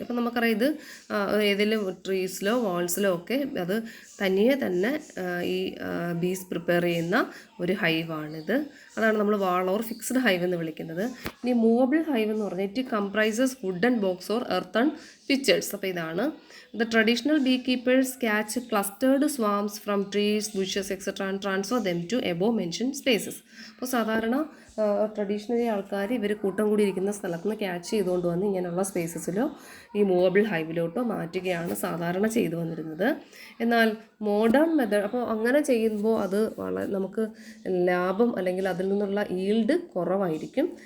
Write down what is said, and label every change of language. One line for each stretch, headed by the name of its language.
Malayalam: അപ്പം നമുക്കറിയാം ഇത് ഏതെങ്കിലും ട്രീസിലോ വാൾസിലോ ഒക്കെ അത് തനിയെ തന്നെ ഈ ബീസ് പ്രിപ്പയർ ചെയ്യുന്ന ഒരു ഹൈവാണിത്. അതാണ് നമ്മൾ വാൾ ഓർ ഫിക്സഡ് ഹൈവ് എന്ന് വിളിക്കുന്നത്. ഇനി മൂവബിൾ ഹൈവ് എന്ന് പറഞ്ഞാൽ
English: It comprises wooden box or earthen pitchers.
Malayalam: അപ്പോൾ ഇതാണ്
English: the traditional beekeepers catch clustered swarms from trees, bushes, etc. and transfer them to above mentioned spaces.
Malayalam: അപ്പോൾ സാധാരണ ട്രഡീഷണലി ആൾക്കാർ ഇവർ കൂട്ടം കൂടി ഇരിക്കുന്ന സ്ഥലത്ത് നിന്ന് ക്യാച്ച് ചെയ്തുകൊണ്ട് വന്ന് ഇങ്ങനെയുള്ള സ്പേസസിലോ ഈ മൂവബിൾ ഹൈവിലോട്ടോ മാറ്റുകയാണ് സാധാരണ ചെയ്തു വന്നിരുന്നത്. എന്നാൽ മോഡേൺ മെത്തേഡ്, അപ്പോൾ അങ്ങനെ ചെയ്യുമ്പോൾ അത് നമുക്ക് ലാഭം അല്ലെങ്കിൽ അതിൽ നിന്നുള്ള ഈൽഡ് കുറവായിരിക്കും.